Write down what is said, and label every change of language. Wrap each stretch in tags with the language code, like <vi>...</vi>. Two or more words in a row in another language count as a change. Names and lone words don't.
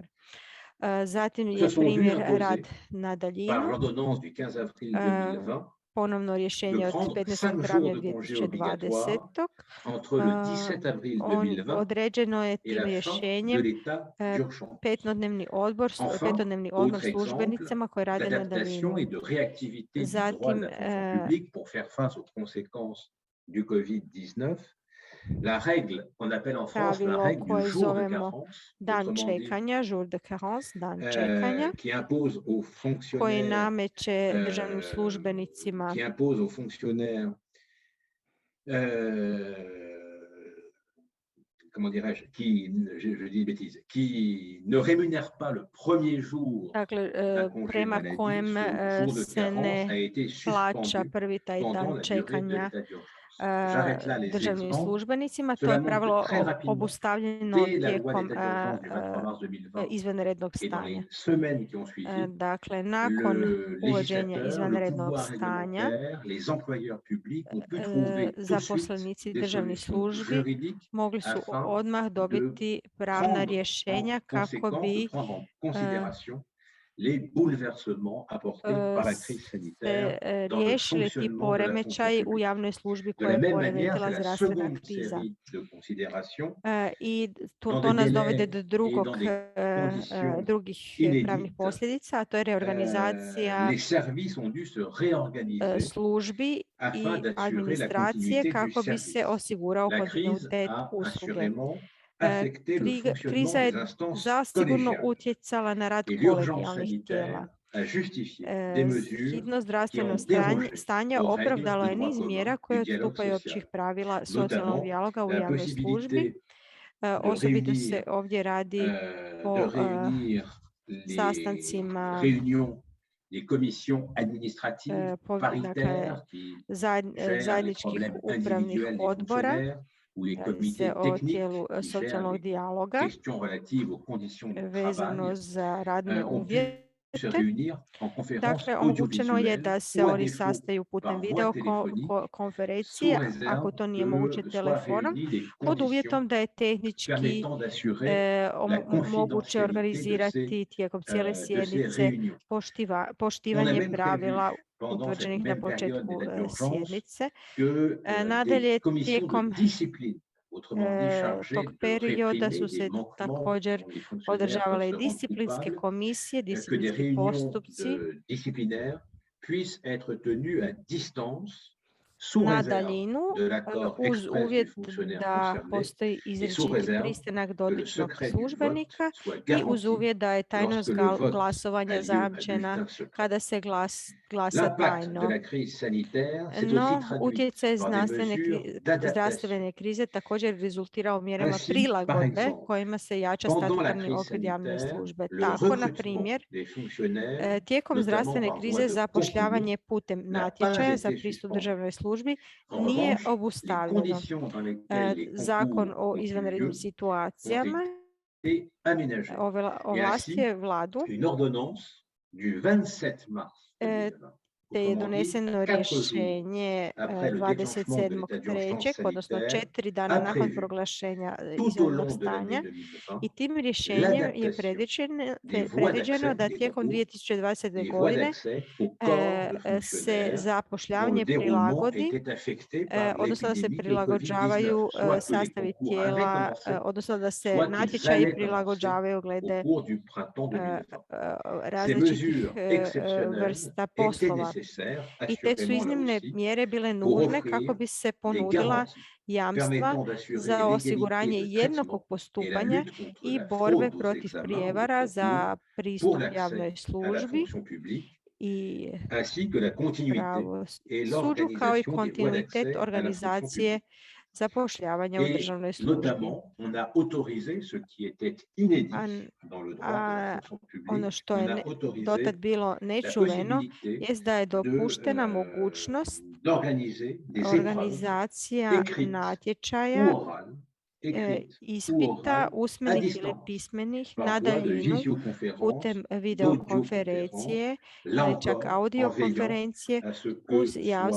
<hr>Zatim je primjer rad na daljinu, ponovno rješenje od 15. travnja 2020. Određeno je tim rješenjem petodnevni odmor službenicama koji rade na daljinu. Zatim</hr> <fr>La règle qu'on appelle en France la règle du jour de carence,</fr> <hr>dan čekanja,</hr> <fr>jour de carence,</fr> <hr>dan čekanja,</hr> <fr>qui impose aux fonctionnaires,</fr> <hr>koji nameće državnim službenicima,</hr> <fr>qui impose aux fonctionnaires, comment dirais-je, je dis bêtise, qui ne rémunère pas le premier jour d'un congé maladie, ce jour de carence a été suspendu pendant la durée de l'état d'urgence.</fr> <hr>državnim službenicima. To je pravilo obustavljeno tijekom izvanrednog stanja. Dakle, nakon uvođenja izvanrednog stanja, zaposlenici državnih službi mogli su odmah dobiti pravna rješenja kako bi</hr> <fr>les bouleversements apportés par la crise sanitaire dans le</fr> <hr>riješili ti</hr> <fr>fonctionnement de la fonction</fr> <hr>poremećaji u</hr> <fr>publique.</fr> <hr>javnoj službi</hr> <fr>De</fr> <hr>koje</hr> <fr>la</fr> <hr>je</hr> <fr>même manière,</fr> <hr>poremetila</hr> <fr>c'est la</fr> <hr>zdravstvena</hr> <fr>seconde</fr> <hr>kriza.</hr> <fr>série de considérations</fr> <hr>I</hr> <fr>dans</fr> <hr>to</hr> <fr>des</fr> <hr>nas dovede</hr> <fr>délais</fr> <hr>do</hr> <fr>et</fr> <hr>drugog,</hr> <fr>dans des conditions</fr> <hr>drugih pravnih</hr> <fr>inédites.</fr> <hr>posljedica, a to je reorganizacija</hr> <fr>Les services ont dû se réorganiser</fr> <hr>službi</hr> <fr>afin</fr> <hr>i</hr> <fr>d'assurer la</fr> <hr>administracije</hr> <fr>continuité du</fr> <hr>kako bi</hr> <fr>service.</fr> <hr>se osigurao</hr> <fr>La crise</fr> <hr>kontinuitet</hr> <fr>a</fr> <hr>usluge.</hr> <fr>assurément affecté le fonctionnement</fr> <hr>Kriza je</hr> <fr>des instances</fr> <hr>zasigurno</hr> <fr>collégiales.</fr> <hr>utjecala na rad</hr> <fr>Et l'urgence</fr> <hr>kolegijalnih tijela.</hr> <fr>sanitaire a justifié des mesures</fr> <hr>Hitno</hr> <fr>qui</fr> <hr>zdravstveno</hr> <fr>ont dérogé</fr> <hr>stanje</hr> <fr>aux règles</fr> <hr>opravdalo</hr> <fr>de</fr> <hr>je</hr> <fr>droit</fr> <hr>niz</hr> <fr>commun</fr> <hr>mjera</hr> <fr>du</fr> <hr>koje</hr> <fr>dialogue</fr> <hr>odstupaju općih</hr> <fr>social,</fr> <hr>pravila socijalnog</hr> <fr>notamment</fr> <hr>dijaloga u</hr> <fr>la</fr> <hr>javnoj službi.</hr> <fr>possibilité de</fr> <hr>Osobito se</hr> <fr>réunir,</fr> <hr>ovdje radi</hr> <fr>de</fr> <hr>o</hr> <fr>réunir les</fr> <hr>sastancima</hr> <fr>réunions des commissions administratives paritaires qui gèrent les</fr> <hr>zajedničkih</hr> <fr>problèmes</fr> <hr>upravnih</hr> <fr>individuels des</fr> <hr>odbora.</hr> <fr>fonctionnaires ou les</fr> <hr>Radi</hr> <fr>comités</fr> <hr>se o</hr> <fr>techniques</fr> <hr>tijelu</hr> <fr>qui gèrent</fr> <hr>socijalnog</hr> <fr>les</fr> <hr>dijaloga</hr> <fr>questions relatives aux conditions de</fr> <hr>vezano</hr> <fr>travail,</fr> <hr>za radne</hr> <fr>ont pu</fr> <hr>uvjete.</hr> <fr>se réunir en conférence</fr> <hr>Dakle, omogućeno je</hr> <fr>audiovisuelle</fr> <hr>da se</hr> <fr>ou à</fr> <hr>oni</hr> <fr>défaut</fr> <hr>sastaju putem</hr> <fr>par</fr> <hr>video</hr> <fr>voie téléphonique,</fr> <hr>konferencije,</hr> <fr>sous réserve</fr> <hr>ako to nije moguće</hr> <fr>que soient</fr> <hr>telefonom,</hr> <fr>réunies des</fr> <hr>pod</hr> <fr>conditions</fr> <hr>uvjetom da je tehnički</hr> <fr>permettant d'assurer la</fr> <hr>moguće</hr> <fr>confidentialité</fr> <hr>organizirati tijekom cijele</hr> <fr>de ces</fr> <hr>sjednice</hr> <fr>réunions. On a</fr> <hr>poštivanje</hr> <fr>même</fr> <hr>pravila</hr> <fr>prévu pendant cette</fr> <hr>utvrđenih na</hr> <fr>même période</fr> <hr>početku</hr> <fr>d'état d'urgence</fr> <hr>sjednice.</hr> <fr>que</fr> <hr>Nadalje,</hr> <fr>des commissions de</fr> <hr>tijekom</hr> <fr>discipline, autrement dit chargées</fr> <hr>tog</hr> <fr>de</fr> <hr>perioda</hr> <fr>réprimer</fr> <hr>su</hr> <fr>des</fr> <hr>se</hr> <fr>manquements</fr> <hr>također</hr> <fr>dont les fonctionnaires</fr> <hr>održavale</hr> <fr>peuvent</fr> <hr>i</hr> <fr>se rendre</fr> <hr>disciplinske</hr> <fr>coupables,</fr> <hr>komisije,</hr> <fr>que des</fr> <hr>disciplinski</hr> <fr>réunions</fr> <hr>postupci.</hr> <fr>de disciplinaires puissent être tenues à distance sous</fr> <hr>Na</hr> <fr>réserve</fr> <hr>daljinu,</hr> <fr>de l'accord</fr> <hr>uz</hr> <fr>express du</fr> <hr>uvjet</hr> <fr>fonctionnaire</fr> <hr>da</hr> <fr>concerné</fr> <hr>postoji</hr> <fr>et sous</fr> <hr>izričiti</hr> <fr>réserve</fr> <hr>pristanak</hr> <fr>que le</fr> <hr>dotičnog</hr> <fr>secret du vote</fr> <hr>službenika</hr> <fr>soit</fr> <hr>i uz</hr> <fr>garanti</fr> <hr>uvjet da je tajnost</hr> <fr>lorsque le vote</fr> <hr>glasovanja</hr> <fr>a lieu à</fr> <hr>zajamčena</hr> <fr>bulletin secret.</fr> <hr>kada se glasa</hr> <fr>L'impact de</fr> <hr>tajno.</hr> <fr>la crise sanitaire s'est aussi</fr> <hr>No,</hr> <fr>traduit</fr> <hr>utjecaj</hr> <fr>par des mesures d'adaptation.</fr> <hr>zdravstvene krize također rezultirao mjerama</hr> <fr>Ainsi, par</fr> <hr>prilagodbe</hr> <fr>exemple,</fr> <hr>kojima se jača</hr> <fr>pendant la</fr> <hr>statutarni</hr> <fr>crise</fr> <hr>okvir javne</hr> <fr>sanitaire,</fr> <hr>službe.</hr> <fr>le</fr> <hr>Tako, na</hr> <fr>recrutement</fr> <hr>primjer,</hr> <fr>des fonctionnaires,</fr> <hr>tijekom</hr> <fr>notamment</fr> <hr>zdravstvene</hr> <fr>par voie</fr> <hr>krize</hr> <fr>de</fr> <hr>zapošljavanje</hr> <fr>concours,</fr> <hr>putem</hr> <fr>n'a pas</fr> <hr>natječaja za</hr> <fr>été</fr> <hr>pristup</hr> <fr>suspendu.</fr> <hr>državnoj službi</hr> <fr>En</fr> <hr>nije</hr> <fr>revanche, les</fr> <hr>obustavljeno.</hr> <fr>conditions dans lesquelles les</fr> <hr>Zakon</hr> <fr>concours</fr> <hr>o</hr> <fr>ont eu</fr> <hr>izvanrednim</hr> <fr>lieu</fr> <hr>situacijama</hr> <fr>ont été aménagés. Et</fr> <hr>ovlastio</hr> <fr>ainsi,</fr> <hr>je vladu</hr> <fr>une ordonnance du 27 mars 2020,</fr> <hr>te je</hr> <fr>autrement dit,</fr> <hr>doneseno</hr> <fr>4 jours</fr> <hr>rješenje</hr> <fr>après le déclenchement de l'état d'urgence</fr> <hr>27.3., odnosno</hr> <fr>sanitaire,</fr> <hr>4 dana</hr> <fr>a</fr> <hr>nakon</hr> <fr>prévu</fr> <hr>proglašenja</hr> <fr>tout au</fr> <hr>izvanrednog</hr> <fr>long de l'année</fr> <hr>stanja</hr> <fr>2020</fr> <hr>i tim rješenjem je</hr> <fr>l'adaptation des voies</fr> <hr>predviđeno</hr> <fr>d'accès</fr> <hr>da</hr> <fr>des</fr> <hr>tijekom</hr> <fr>concours,</fr> <hr>2020.</hr> <fr>des voies</fr> <hr>godine</hr> <fr>d'accès au corps de</fr> <hr>se</hr> <fr>fonctionnaires dont</fr> <hr>zapošljavanje</hr> <fr>le déroulement</fr> <hr>prilagodi,</hr> <fr>était affecté par</fr> <hr>odnosno da se</hr> <fr>l'épidémie de</fr> <hr>prilagođavaju</hr> <fr>Covid-19, soit que les</fr> <hr>sastavi</hr> <fr>concours avaient</fr> <hr>tijela,</hr> <fr>commencé,</fr> <hr>odnosno da se</hr> <fr>soit qu'ils</fr> <hr>natječaji</hr> <fr>allaient commencer</fr> <hr>prilagođavaju</hr> <fr>au</fr> <hr>glede</hr> <fr>cours du printemps 2020. Ces</fr> <hr>različitih</hr> <fr>mesures exceptionnelles</fr> <hr>vrsta</hr> <fr>étaient</fr> <hr>poslova.</hr> <fr>nécessaires,</fr> <hr>I te su</hr> <fr>assurément là</fr> <hr>iznimne</hr> <fr>aussi,</fr> <hr>mjere bile</hr> <fr>pour</fr> <hr>nužne kako</hr> <fr>offrir</fr> <hr>bi se</hr> <fr>des</fr> <hr>ponudila</hr> <fr>garanties</fr> <hr>jamstva</hr> <fr>permettant d'assurer</fr> <hr>za</hr> <fr>l'égalité</fr> <hr>osiguranje</hr> <fr>de</fr> <hr>jednakog</hr> <fr>traitement et la</fr> <hr>postupanja</hr> <fr>lutte contre</fr> <hr>i</hr> <fr>la</fr> <hr>borbe</hr> <fr>fraude aux</fr> <hr>protiv</hr> <fr>examens ou aux</fr> <hr>prijevara</hr> <fr>concours</fr> <hr>za</hr> <fr>pour</fr> <hr>pristup</hr> <fr>l'accès</fr> <hr>javnoj</hr> <fr>à la</fr> <hr>službi</hr> <fr>fonction publique,</fr> <hr>i</hr> <fr>ainsi que la continuité et</fr> <hr>pravosuđu, kao i</hr> <fr>l'organisation des voies</fr> <hr>kontinuitet</hr> <fr>d'accès à la fonction</fr> <hr>organizacije</hr> <fr>publique.</fr> <hr>zapošljavanja u</hr> <fr>Et</fr> <hr>državnoj službi.</hr> <fr>notamment, on a autorisé ce qui était inédit dans le droit de la fonction</fr> <hr>Ono</hr> <fr>publique,</fr> <hr>što</hr> <fr>on</fr> <hr>je</hr> <fr>a autorisé</fr> <hr>dotad bilo</hr> <fr>la</fr> <hr>nečuveno</hr> <fr>possibilité</fr> <hr>jest da je dopuštena mogućnost</hr> <fr>d'organiser des épreuves</fr> <hr>organizacija</hr> <fr>écrites</fr> <hr>natječaja,</hr> <fr>ou orales, écrites ou</fr> <hr>ispita</hr> <fr>orales, à</fr> <hr>usmenih ili</hr> <fr>distance,</fr> <hr>pismenih</hr> <fr>par</fr> <hr>na</hr> <fr>voie de</fr> <hr>daljinu</hr> <fr>visioconférence,</fr> <hr>putem videokonferencije</hr> <fr>là</fr> <hr>ili čak</hr> <fr>encore en</fr> <hr>audio</hr> <fr>veillant</fr> <hr>konferencije</hr> <fr>à ce</fr> <hr>uz</hr> <fr>que</fr> <hr>jamstvo</hr>